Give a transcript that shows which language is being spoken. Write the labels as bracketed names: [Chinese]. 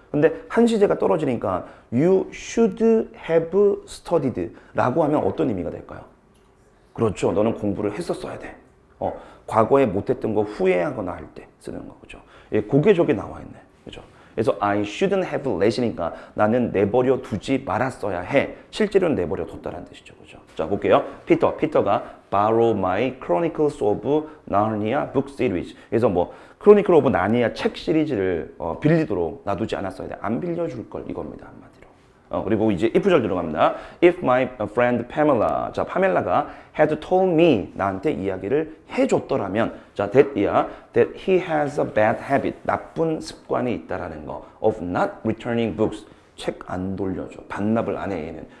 [Korean] 근데 한 시제가 떨어지니까 [English] You should have studied [Korean] 라고 하면 어떤 의미가 될까요? 그렇죠. 너는 공부를 했었어야 돼. 과거에 못했던 거 후회하거나 할 때 쓰는 거, 그죠? 예, 그게 저기 나와 있네, 그죠? 그래서 [English] I shouldn't have let [Korean] 이니까 나는 내버려 두지 말았어야 해. 실제로는 내버려 뒀다는 뜻이죠, 그죠? 자, 볼게요. [English] 피터가 borrow my Chronicles of Narnia book series. [Korean] 그래서 Chronicle of Narnia 책 시리즈를 빌리도록 놔두지 않았어야 돼. 안 빌려줄 걸 이겁니다, 한마디로. 그리고 이제 if절 들어갑니다. [English] If my friend Pamela, [Korean] 자, 파멜라가 [English] had told me, [Korean] 나한테 이야기를 해줬더라면, 자, [English] that he has a bad habit, [Korean] 나쁜 습관이 있다라는 거, [English] of not returning books, [Korean] 책 안 돌려줘, 반납을 안 해, 얘는.